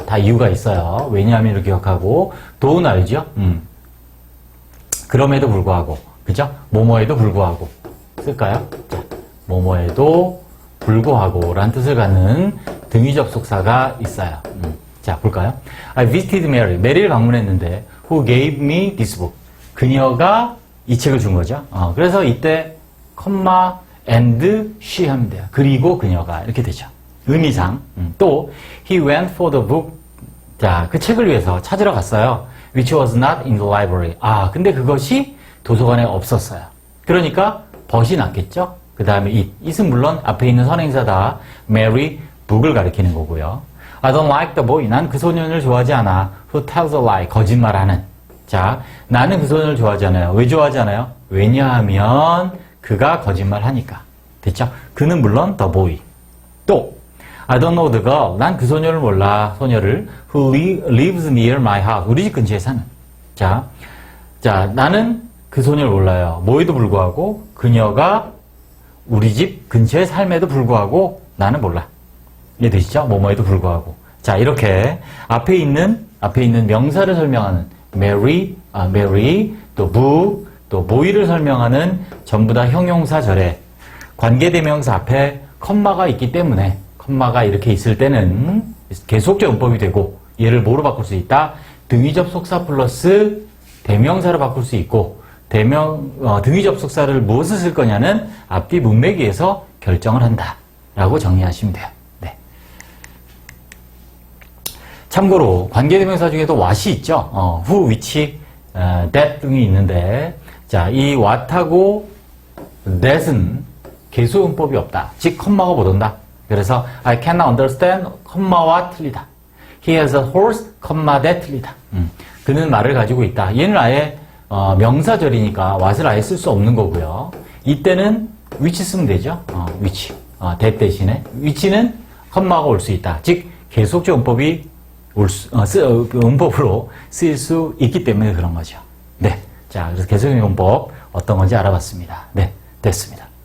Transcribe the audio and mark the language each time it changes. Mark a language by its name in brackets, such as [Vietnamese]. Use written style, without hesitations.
[Korean] 다 이유가 있어요. 왜냐하면으로 기억하고 do는 알죠? 그럼에도 불구하고 그죠? 뭐뭐에도 불구하고 쓸까요? 자, 뭐뭐에도 불구하고 라는 뜻을 갖는 등위접속사가 있어요. 자, 볼까요? [English] I visited Mary. [Korean] 메리를 방문했는데 [English] who gave me this book. [Korean] 그녀가 이 책을 준 거죠. 그래서 이때 컴마 and she 하면 돼요. 그리고 그녀가 이렇게 되죠. 의미상. 또 [English] he went for the book. [Korean] 자, 그 책을 위해서 찾으러 갔어요. [English] which was not in the library. [Korean] 근데 그것이 도서관에 없었어요. 그러니까 but이 낫겠죠? 그 다음에 it은 물론 앞에 있는 선행사다. Mary, book을 가리키는 거고요. [English] I don't like the boy. [Korean] 난 그 소년을 좋아하지 않아. [English] Who tells a lie. [Korean] 거짓말하는. 자, 나는 그 소년을 좋아하지 않아요. 왜 좋아하지 않아요? 왜냐하면 그가 거짓말하니까. 됐죠? 그는 물론 the boy. 또 [English] I don't know the girl. [Korean] 난 그 소녀를 몰라. 소녀를 [English] who lives near my house. [Korean] 우리 집 근처에 사는. 자, 나는 그 소녀를 몰라요. 뭐에도 불구하고 그녀가 우리 집 근처에 삶에도 불구하고 나는 몰라. 이해되시죠? 뭐뭐에도 불구하고. 자, 이렇게 앞에 있는 명사를 설명하는 Mary, 또 book, 또 boy를 설명하는 전부 다 형용사절에 관계대명사 앞에 컴마가 있기 때문에 컴마가 이렇게 있을 때는 계속적 용법이 되고 얘를 뭐로 바꿀 수 있다? 등위접속사 플러스 대명사로 바꿀 수 있고 등위접속사를 무엇을 쓸 거냐는 앞뒤 문맥에서 결정을 한다 라고 정리하시면 돼요. 네. 참고로 관계대명사 중에도 what이 있죠. who, which, that 등이 있는데 자, 이 what하고 that은 계수용법이 없다. 즉 컴마가 못 온다. 그래서 [English] I cannot understand [Korean] 컴마와 틀리다. [English] He has a horse, that [Korean] 틀리다. 그는 말을 가지고 있다. 얘는 아예 명사절이니까 what을 아예 쓸 수 없는 거고요. 이때는 which 쓰면 되죠. which. that 대신에 which는 컴마가 올 수 있다. 즉 계속적 용법이 용법으로 쓰일 수 있기 때문에 그런 거죠. 네. 자, 그래서 계속적 용법 어떤 건지 알아봤습니다. 네. 됐습니다.